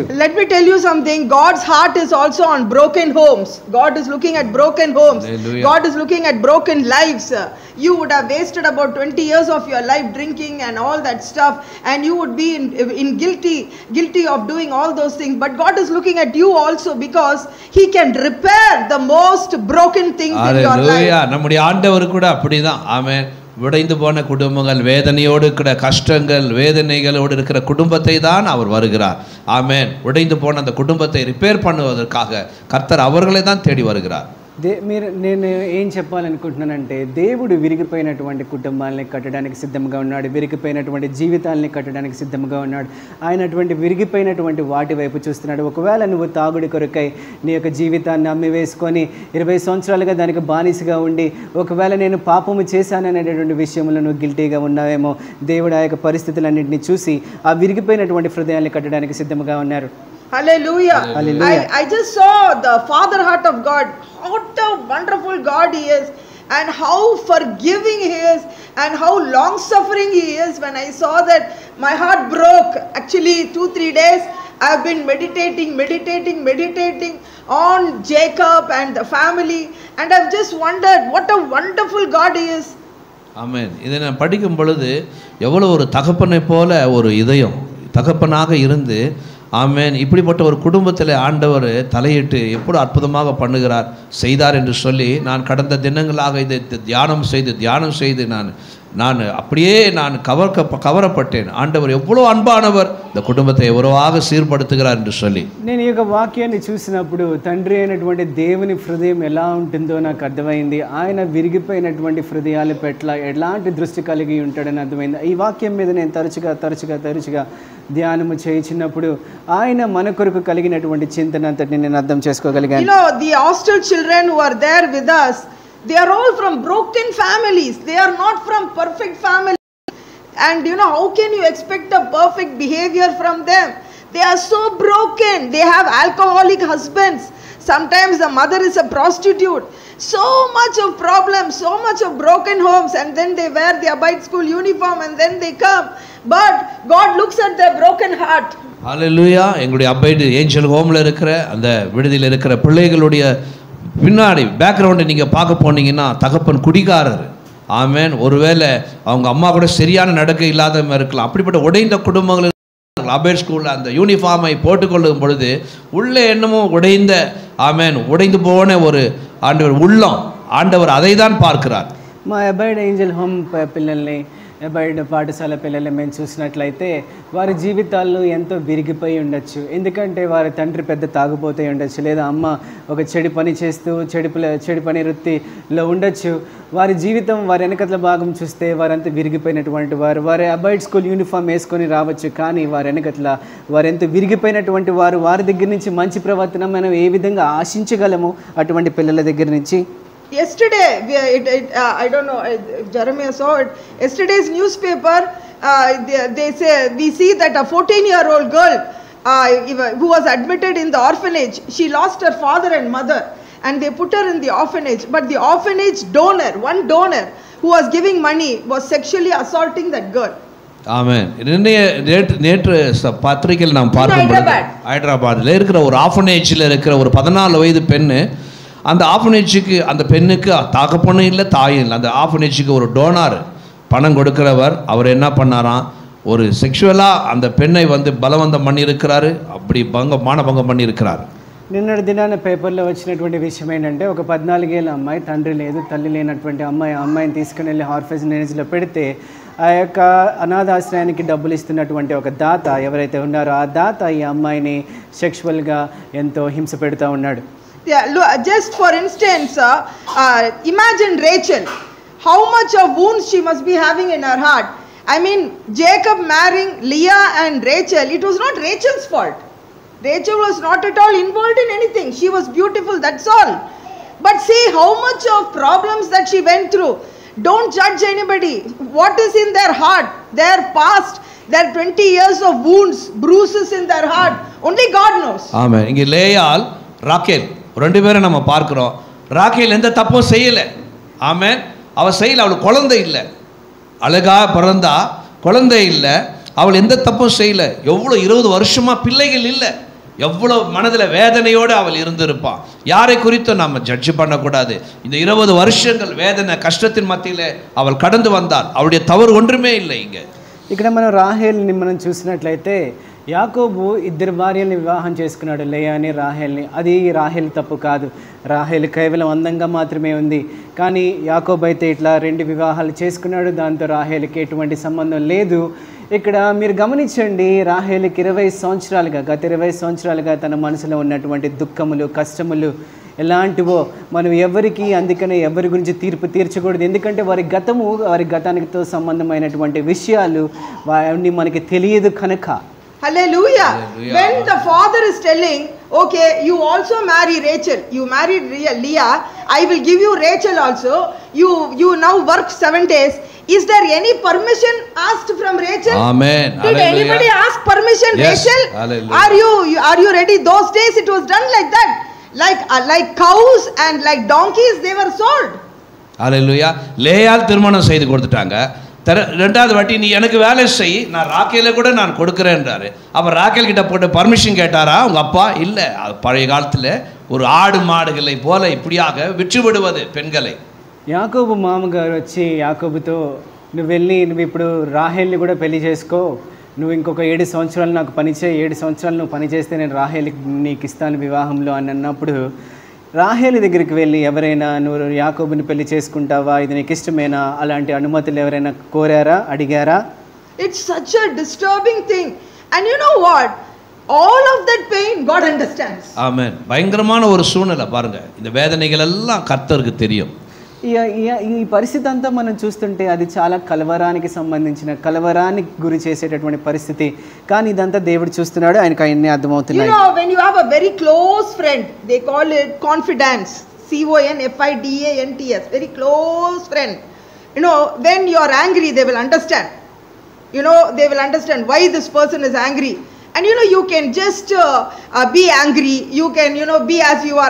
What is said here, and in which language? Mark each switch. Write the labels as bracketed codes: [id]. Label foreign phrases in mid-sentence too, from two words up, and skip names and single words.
[en] Let me tell you something. God's heart is also on broken homes. God is looking at broken homes. Hallelujah. God is looking at broken lives. You would have wasted about 20 years of your life drinking and all that stuff, and you would be in guilty of doing all those things. But God is looking at you also because He can repair the most broken things in your life. [ta] நம்முடைய ஆண்டவர் கூட அப்படிதான். ஆமென். விடைந்து போன குடும்பங்கள், வேதனையோடு இருக்கிற கஷ்டங்கள், வேதனைகளோடு இருக்கிற குடும்பத்தை தான் அவர் வருகிறார். ஆமென். உடைந்து போன அந்த குடும்பத்தை ரிப்பேர் பண்ணுவதற்காக கர்த்தர் அவர்களை தான் தேடி வருகிறார். [te] నేను ఏం చెప్పాలనుకుంటున్నానంటే దేవుడు విరిగిపోయినటువంటి కుటుంబాలని కట్టడానికి సిద్ధంగా ఉన్నాడు, విరిగిపోయినటువంటి జీవితాలని కట్టడానికి సిద్ధంగా ఉన్నాడు. ఆయన అటువంటి విరిగిపోయినటువంటి వాటి వైపు చూస్తున్నాడు. ఒకవేళ నువ్వు తాగుడి కొరకై నీ యొక్క జీవితాన్ని అమ్మివేసుకొని 20 సంవత్సరాలుగా దానికి బానిసగా ఉండి ఒకవేళ నేను పాపము చేశాననేటటువంటి విషయంలో నువ్వు గిల్టీగా ఉన్నావేమో, దేవుడు ఆ యొక్క పరిస్థితులన్నింటినీ చూసి ఆ విరిగిపోయినటువంటి హృదయాన్ని కట్టడానికి సిద్ధంగా ఉన్నారు. [en] Hallelujah. Hallelujah. I just saw the father heart of God. What a wonderful God He is, and how forgiving He is, and how long suffering He is. When I saw that, my heart broke. Actually 2-3 days I have been meditating on Jacob and the family, and I've just wondered what a wonderful God He is. [ta] ஆமென். இதை நான் படிக்கும் பொழுது எவ்வளோ ஒரு தகப்பனை போல ஒரு இதயம், தகப்பனாக இருந்து ஆமென் இப்படிப்பட்ட ஒரு குடும்பத்தில் ஆண்டவர் தலையிட்டு எப்படி அற்புதமாக பண்ணுகிறார் செய்தார் என்று சொல்லி நான் கடந்த தினங்களாக இதை தியானம் செய்து நான் அப்படியே நான் கவரப்பட்டேன். ஆண்டவர் எவ்வளோ అన్பாనவர், இந்த కుటుంబத்தை ఎవరోగా సీర్పడుతుகிறார் என்று சொல்லி. [te] నేను ఈ యొక్క వాక్యాన్ని చూసినప్పుడు తండ్రి అయినటువంటి దేవుని హృదయం ఎలా ఉంటుందో నాకు అర్థమైంది. ఆయన విరిగిపోయినటువంటి హృదయాల పట్ల ఎలాంటి దృష్టి కలిగి ఉంటాడని అర్థమైంది. ఈ వాక్యం మీద నేను తరచుగా ధ్యానము చేయించినప్పుడు ఆయన మన కొరకు కలిగినటువంటి చింతన అంతటిని నేను అర్థం చేసుకోగలిగాను. [en] You know, the hostel children who are there with us, they are all from broken families. They are not from perfect families. And you know, how can you expect a perfect behavior from them? They are so broken. They have alcoholic husbands. Sometimes the mother is a prostitute. So much of problems, so much of broken homes, and then they wear the Abide School uniform and then they come. But God looks at their broken heart. [ta] ஹல்லேலூயா. எங்களுடைய அபைடு ஏஞ்சல் ஹோமில் இருக்கிற அந்த விடுதியில் இருக்கிற பிள்ளைகளுடைய பின்னாடி பேக்ரவுண்டை நீங்கள் பார்க்க போனீங்கன்னா தகப்பன் குடிகாரர். ஆமென். ஒருவேளை அவங்க அம்மா கூட சரியான நடக்கை இல்லாதவங்க இருக்கலாம். அப்படிப்பட்ட உடைந்த குடும்பங்கள் அபேட் ஸ்கூலில் அந்த யூனிஃபார்மை போட்டுக்கொள்ளும் பொழுது உள்ளே என்னமோ உடைந்த ஆமென் உடைந்து போன ஒரு உள்ளம் ஆண்டவர் அதை தான் பார்க்கிறார். [te] మా అబైడ్ ఏంజల్ హోమ్ పిల్లల్ని అబైడ్ పాఠశాల పిల్లల్ని మేము చూసినట్లయితే వారి జీవితాల్లో ఎంతో విరిగిపోయి ఉండొచ్చు. ఎందుకంటే వారి తండ్రి పెద్ద తాగుపోతే ఉండొచ్చు, లేదా అమ్మ ఒక చెడు పని చేస్తూ చెడు పని వృత్తిలో ఉండొచ్చు. వారి జీవితం వారి వెనకట్ల భాగం చూస్తే వారంతా విరిగిపోయినటువంటి వారు. వారి అబైడ్ [en] school uniform [te] వేసుకొని రావచ్చు, కానీ వారి వెనకట్ల వారెంత విరిగిపోయినటువంటి వారు. వారి దగ్గర నుంచి మంచి ప్రవర్తన మనం ఏ విధంగా ఆశించగలము అటువంటి పిల్లల దగ్గర నుంచి? [en] Yesterday, I don't know if Jeremiah saw it. Yesterday's newspaper, they say we see that a 14-year-old girl who was admitted in the orphanage, she lost her father and mother, and they put her in the orphanage. But the orphanage donor, one donor who was giving money, was sexually assaulting that girl. [ta] ஆமென். நேற்று பத்திரிகையில் நாம் பார்க்கும் ஹைதராபாத்தில் இருக்கிற ஒரு ஆஃபனேஜில் இருக்கிற ஒரு 14 வயது பெண்ணு, அந்த ஆஃபனேஜுக்கு அந்த பெண்ணுக்கு தகப்பனும் இல்லை தாயும் இல்லை. அந்த ஆஃபனேஜுக்கு ஒரு டோனார் பணம் கொடுக்கிறவர் அவர் என்ன பண்ணாராம், ஒரு செக்ஷுவலாக அந்த பெண்ணை பலவந்தம் பண்ணியிருக்கிறாரு, அப்படி மானபங்கம் பண்ணியிருக்கிறார். [te] నిన్నటి దినాన పేపర్లో వచ్చినటువంటి విషయం ఏంటంటే ఒక 14 ఏళ్ళ అమ్మాయి, తండ్రి లేదు తల్లి లేనటువంటి అమ్మాయిని తీసుకుని వెళ్ళి ఆర్ఫనేజ్లో పెడితే ఆ యొక్క అనాథాశ్రయానికి డబ్బులు ఇస్తున్నటువంటి ఒక దాత ఎవరైతే ఉన్నారో ఆ దాత ఈ అమ్మాయిని సెక్షువల్గా ఎంతో హింస పెడుతూ ఉన్నాడు. [en] Yeah, look, just for instance, imagine Rachel. How much of wounds she must be having in her heart. I mean, Jacob marrying Leah and Rachel, it was not Rachel's fault. Rachel was not at all involved in anything. She was beautiful, that's all. But see how much of problems that she went through. Don't judge anybody. What is in their heart, their past, their 20 years of wounds, bruises in their heart, only God knows. Amen. [ta] இங்கே லேயால் ராக்கேல் ரெண்டு பேரும் நம்ம பார்க்குறோம். ராக்கேல் எந்த தப்பும் செய்யலை. ஆமென். அவள் செய்யலை, அவளுக்கு குழந்தை இல்லை, அழகா பிறந்தா குழந்தை இல்லை, அவள் எந்த தப்பும் செய்யலை. எவ்வளோ 20 வருஷமாக பிள்ளைகள் இல்லை, எவ்வளோ மனதில் வேதனையோடு அவள் இருந்திருப்பாள். யாரை குறித்தும் நாம் ஜட்ஜ் பண்ணக்கூடாது. இந்த 20 வருஷங்கள் வேதனை கஷ்டத்தின் மத்தியில் அவள் கடந்து வந்தாள். அவளுடைய தவறு ஒன்றுமே இல்லை. [te] ఇక్కడ మనం రాహేల్ని మనం చూసినట్లయితే యాకోబు 2 భార్యల్ని వివాహం చేసుకున్నాడు, లేయాని రాహేల్ని. అది రాహేల్ తప్పు కాదు. రాహేల్ కేవలం అందంగా మాత్రమే ఉంది. కానీ యాకోబు అయితే ఇట్లా 2 వివాహాలు చేసుకున్నాడు. దాంతో రాహేల్కి ఎటువంటి సంబంధం లేదు. ఇక్కడ మీరు గమనించండి, రాహేల్కి గత 20 సంవత్సరాలుగా తన మనసులో ఉన్నటువంటి దుఃఖములు, కష్టములు ఎలాంటివో మనం ఎవరికి అందుకనే ఎవరి గురించి తీర్పు తీర్చకూడదు. ఎందుకంటే వారి గతానికితో సంబంధమైనటువంటి విషయాలు వారిని మనకి తెలియదు కనుక. [en] Hallelujah. When the father is telling, okay, you also marry Rachel, you married Leah, I will give you Rachel also, you now work 7 days. Is there any permission asked from Rachel? Amen. Did anybody ask permission? Yes. Rachel? Hallelujah. Are you ready? Those days it was done like that. Like cows and like donkeys, they were sold. [ta] Hallelujah. லேயால் திருமணம் செய்து கொடுத்துட்டாங்க. ரெண்டாவது வாட்டி நீ எனக்கு வேலை செய், நான் ராக்கேல கூட நான் கொடுக்குறேன்றாரு. அப்போ ராக்கேல் கிட்ட போட்டு பர்மிஷன் கேட்டாரா உங்கள் அப்பா? இல்லை. அது பழைய காலத்தில் ஒரு ஆடு மாடுகளை போல இப்படியாக விற்று விடுவது பெண்களை. [te] యాకోబు మామగారు వచ్చి యాకోబుతో నువ్వు ఇప్పుడు రాహేల్ని కూడా పెళ్లి చేసుకో, నువ్వు ఇంకొక 7 సంవత్సరాలు నాకు పనిచేయి, 7 సంవత్సరాలు నువ్వు పని చేస్తే నేను రాహేల్కి నీకు ఇస్తాను వివాహంలో అని అన్నప్పుడు రాహేలు దగ్గరికి వెళ్ళి ఎవరైనా నువ్వు యాకోబుని పెళ్లి చేసుకుంటావా, ఇది నీకు ఇష్టమేనా, అలాంటి అనుమతులు ఎవరైనా కోరారా, అడిగారా? [en] It's such a disturbing thing. And you know what? All of that pain God understands. [ta] Amen. பயங்கரமான ஒரு சூழ்நிலை பாருங்க. இந்த வேதனைகள் எல்லாம் கர்த்தருக்கு தெரியும். [te] ఈ పరిస్థితి అంతా మనం చూస్తుంటే అది చాలా కలవరానికి గురి చేసేటటువంటి పరిస్థితి. కానీ ఇదంతా దేవుడు చూస్తున్నాడు, ఆయనకు అన్ని అర్థమవుతున్నాయి. [en] You know, when you have a very close friend, they call it confidence, CONFIDANTS, very close friend. You know, when you are angry, they will understand. You know, they will understand why this person is angry. And you know, you can just be angry, you can, you know, be as you are.